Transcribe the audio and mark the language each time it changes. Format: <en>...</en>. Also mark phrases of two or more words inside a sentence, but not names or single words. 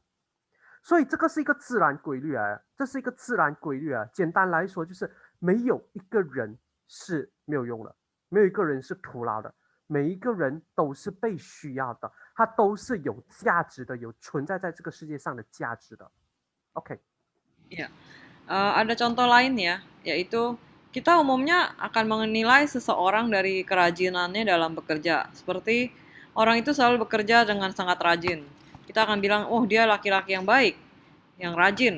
<zh>所以这个是一个自然规律啊，简单来说就是没有一个人是没有用的，没有一个人是徒劳的，每一个人都是被需要的，他都是有价值的，有存在在这个世界上的价值的。OK.</zh> <id>Ya, ada contoh lain ya, yaitu kita umumnya akan menilai seseorang dari kerajinannya dalam bekerja. Seperti orang itu selalu bekerja dengan sangat rajin. Kita akan bilang, oh dia laki-laki yang baik, yang rajin.</id>